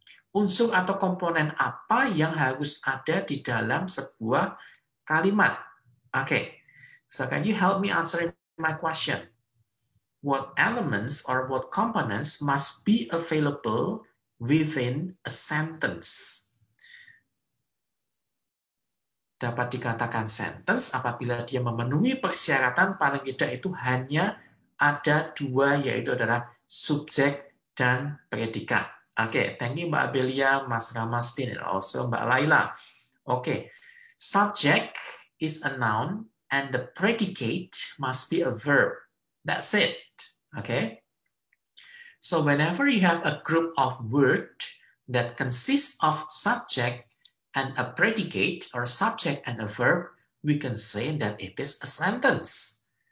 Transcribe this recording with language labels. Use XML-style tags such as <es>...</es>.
<id>Unsur atau komponen apa yang harus ada di dalam sebuah kalimat?</id> <en>Okay, so can you help me answer my question? What elements or what components must be available within a sentence?</en> <id>Dapat dikatakan sentence apabila dia memenuhi persyaratan paling tidak itu hanya ada 2, yaitu adalah subjek dan predikat.</id> <en>Oke, thank you Mbak Abelia, Mas Ramasdin, and also Mbak Laila. Oke, subject is a noun and the predicate must be a verb. That's it. Okay. So whenever you have a group of words that consists of subject and a predicate or subject and a verb, we can say that it is a sentence.</en>